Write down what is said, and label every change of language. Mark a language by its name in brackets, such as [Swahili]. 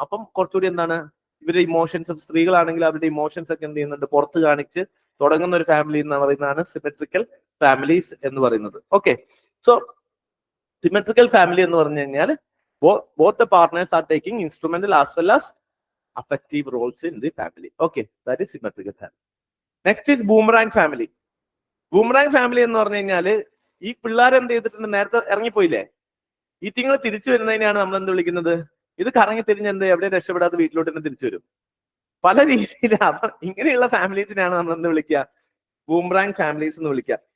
[Malayalam] അപ്പം കുറച്ചുകൂടി എന്താണ്, ഇവരുടെ ഇമോഷൻസും, സ്ത്രീകളാണെങ്കിൽ അവരുടെ ഇമോഷൻസ് ഒക്കെ എന്ത് ചെയ്യുന്നുണ്ട്, പുറത്ത് കാണിച്ച് തുടങ്ങുന്ന ഒരു ഫാമിലി എന്ന് പറയുന്നതാണ് സിമെട്രിക്കൽ ഫാമിലീസ് എന്ന് പറയുന്നത്. [English] Okay, so symmetrical family എന്ന് പറഞ്ഞു കഴിഞ്ഞാൽ both the partners are taking instrumental as well as affective roles in the family. Okay, that is symmetrical family. Next is boomerang family. [Malayalam] Boomerang family എന്ന് പറഞ്ഞു കഴിഞ്ഞാൽ ഈ പിള്ളേർ എന്ത് ചെയ്തിട്ടുണ്ട്, നേരത്തെ ഇറങ്ങിപ്പോയില്ലേ, ഈ തിങ്ങൾ തിരിച്ചു വരുന്നതിനെയാണ് നമ്മൾ എന്ത് വിളിക്കുന്നത്, ഇത് കറങ്ങി തിരിഞ്ഞ് എന്ത് എവിടെ രക്ഷപ്പെടാതെ വീട്ടിലോട്ട് തന്നെ തിരിച്ചു വരും. പല രീതിയിലാണ്. ഇങ്ങനെയുള്ള ഫാമിലീസിനെയാണ് നമ്മൾ എന്ത് വിളിക്കുക, ബൂംറാങ് ഫാമിലീസ് എന്ന് വിളിക്കുക.